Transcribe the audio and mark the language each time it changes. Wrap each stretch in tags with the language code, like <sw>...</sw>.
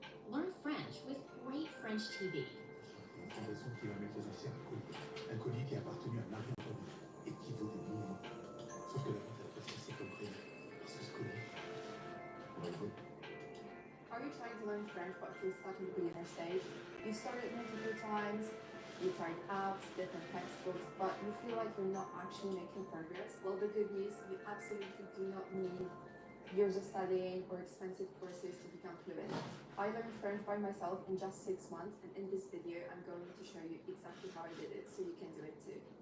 <en>Learn French with great French TV.</en> <fr>La fondation qui va mettre les enchères un colis qui a appartenu à Marie-Antoinette et qui vaut des millions. Sauf que la vente a presque comme prévu. Parce que ce colis, on va le voler.</fr> <en>Are you trying to learn French but feel stuck in the beginner stage? You started multiple times, you tried apps, different textbooks, but you feel like you're not actually making progress? Well, the good news, you absolutely do not need years of studying or expensive courses to become fluent. I learned French by myself in just 6 months, and in this video I'm going to show you exactly how I did it so you can do it too.</en>